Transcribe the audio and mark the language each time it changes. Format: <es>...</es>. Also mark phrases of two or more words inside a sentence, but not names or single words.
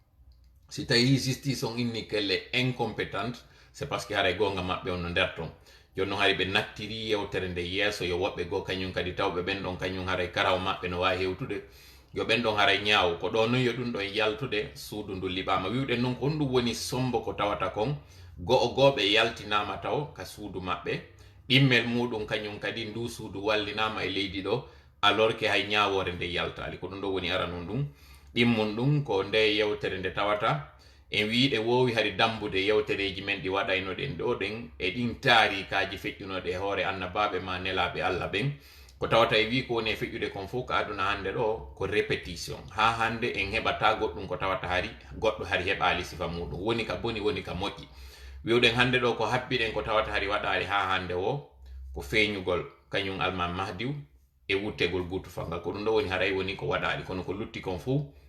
<ff>si tawi justice on inni kelle incompétente</ff> <fr>c'est parce que</fr> <ff>haray gonga maɓɓe on no nder ton jonno hari ɓe nattiri yewtere nde yeeso yo woɓɓe goo kañum kadi tawɓe ɓen ɗon kañum haray karaw maɓɓe no wawi hewtude yo ɓen ɗon haray ñaaw ko ɗo noon yo ɗum ɗon yaltude suudu ndu liɓama wiwɗen noon ko honɗum woni sombo ko tawata kon go'o gooɓe yaltinama taw ka suudu maɓɓe ɗimmel muɗum kañum kadi ndu suudu wallinama e leydi ɗo</ff> <fr>alors que</fr> <ff>hay ñawore nde yaltali ko ɗum ɗo woni aranon ɗum ɗimmum ɗum ko nde yewtere nde tawata en wiiɗe wowi hari dambude yewtereji men ɗi waɗaynoɗen ɗo ɗen e ɗin taarikaji feƴƴunoɗe e hoore annabaɓe ma nelaɓe Allah ɓen ko tawata e wi ko woni e feƴƴude kon fof ko aduna hande ɗo ko répétition ha hande en heɓata goɗɗum ko tawata hari goɗɗo hari heɓali sifa muɗum woni ka boni woni ka moƴƴi wiwɗen hande ɗo ko habbiɗen ko tawata hari waɗali ha hande o ko feeñugol kañum alman mahdiw e wuttegol gutu fangal ko ɗum ɗo woni haray woni ko waɗali kono ko lutti kon fof</ff>